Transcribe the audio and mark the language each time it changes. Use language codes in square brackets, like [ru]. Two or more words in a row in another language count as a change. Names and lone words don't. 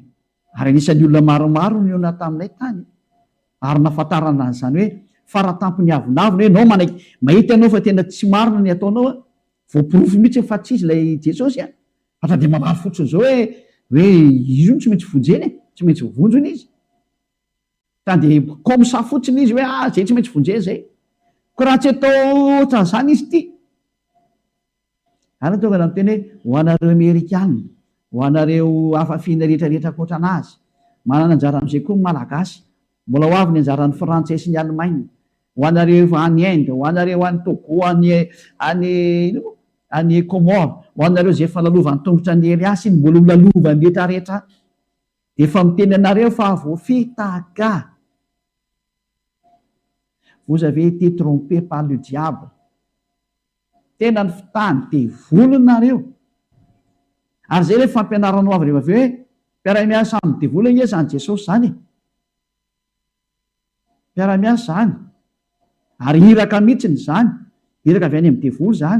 [mg] Ary anisan'ny olona maromaro ny olona taminay tany. Ary nahafantarana an'izany hoe faratampony avonavona hoe nao mahita ianao fa tena tsy marina ny ataonao, voapirofo mihitsy fa tsy izy ilay Jesosy a. Fa dia mamary fotsiny izao hoe izy io tsy maintsy vonjeny, tsy maintsy vonjony izy. Dia [fr] comme ça [mg] fotsiny izy hoe izay tsy maintsy vonjeny izay. Ko raha tsy atao ohatran'izany izy ity. Ary tonga miteny hoe ho anareo Amerikana, ho anareo hafafiana rehetrarehetra ankoatra anazy, manana anjara amin'izay koa ny Malagasy, mbola ho avy ny anjaran'ny Frantsay sy ny Allemagne, ho anareo any Inde, ho anareo any Togo, any Comore, ho anareo izay efa lalovan'ny tongotra ny Eliasy iny, mbola ho lalovan'ny rehetrarehetra. Dia efa miteny anareo fa voafitaka. [fr] Vous avez été trompé par le diable. [mg] Tena ny fitany devolonareo. Ary izay rehefa fampianaranao avy rehefa avy hoe mpiara-miasa amin'ny devoly izy izany Jesosy izany. Mpiara-miasa izany. Ary hiraka mihitsy izany. Hiraka avy any amin'ny devoly izany.